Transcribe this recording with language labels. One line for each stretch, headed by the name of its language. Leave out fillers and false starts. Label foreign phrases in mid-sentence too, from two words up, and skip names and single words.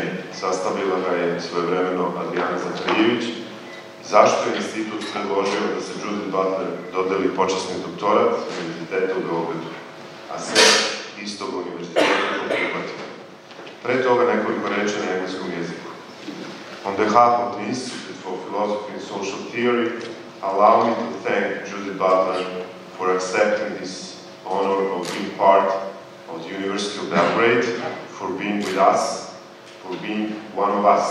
Serbian: Sastavila ga je svojevremeno Adriana Zaharijević. Zašto je institut predložio da se Judith Butler dodeli počasni doktorat Univerziteta u Beogradu, a sve istog univerziteta to prihvatio. Pre toga nekoliko reči na engleskom jeziku.
English: On behalf of the Institute for Philosophy and Social Theory, allow me to thank Judith Butler for accepting this honor of being part of the University of Belgrade, for being with us, for being one of us.